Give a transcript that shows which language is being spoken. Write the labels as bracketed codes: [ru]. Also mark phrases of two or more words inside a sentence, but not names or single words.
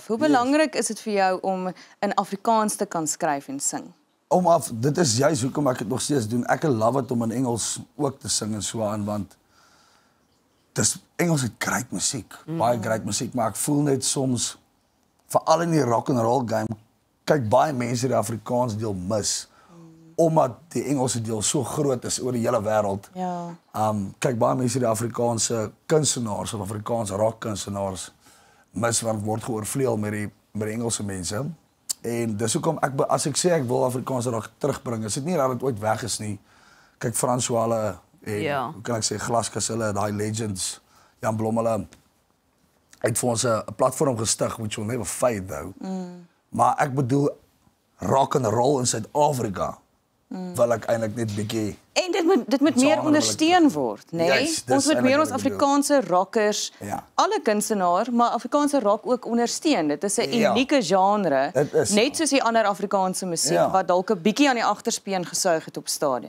[af] Hoe belangrik is dit vir jou om in Afrikaans te kan skryf en sing? Dit is juist hoekom ek dit nog steeds doen. Ek [en] love it [af] om in Engels ook te sing en so aan, want Engels het great musiek, baie great musiek, maar ek voel net soms, veral in die [en] rock and roll game, [af] kyk baie mense die Afrikaans deel mis, omdat die Engelse deel so groot is oor die hele wêreld. Ja. Kyk baie mense die Afrikaanse kunstenaars of Afrikaanse rock kunstenaars mis want word geoorvleuel met die Engelse mense. En dis hoekom as ek sê ek wil Afrikaanse rock terugbring, is dit nie dat dit ooit weg is nie. Kyk Frans Wale en hoe kan ek sê Glaskas, hulle daai legends, Jan Blom, hulle het vir ons 'n platform gestig [en] which will never fade though. [af] Maar ek bedoel [en] rock and roll [af] in Suid-Afrika wil ek eintlik net bietjie En dit moet meer ondersteun word, né? Juist, dis Ons moet meer ons eintlik wat ek Afrikaanse rockers, Ja. alle kunstenaar, maar Afrikaanse rock ook ondersteun. Dit is 'n Ja. unieke genre, Dit is net soos die ander Afrikaanse musiek Ja. wat dalk 'n bietjie aan die agterspeen gesuig het op stadium.